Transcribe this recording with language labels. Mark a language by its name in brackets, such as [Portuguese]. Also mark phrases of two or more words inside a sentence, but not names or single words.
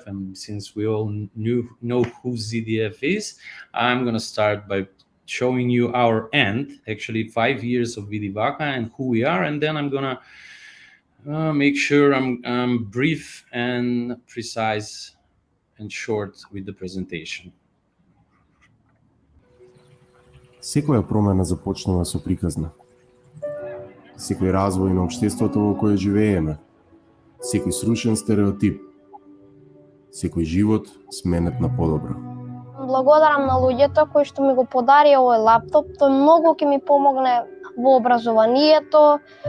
[English] And since we all know who ZDF is, I'm going to start by showing you our end, actually 5 years of VidiVaka and who we are. And then I'm going to make sure I'm brief and precise and short with the presentation. [Macedonian] Секоја промена започнува со приказна. Секој развој на општеството во кое живееме, секој срушен стереотип, секој живот сменет на подобро. Благодарам на луѓето кои што ми го подари овој лаптоп, тој многу ќе ми помогне во образованието.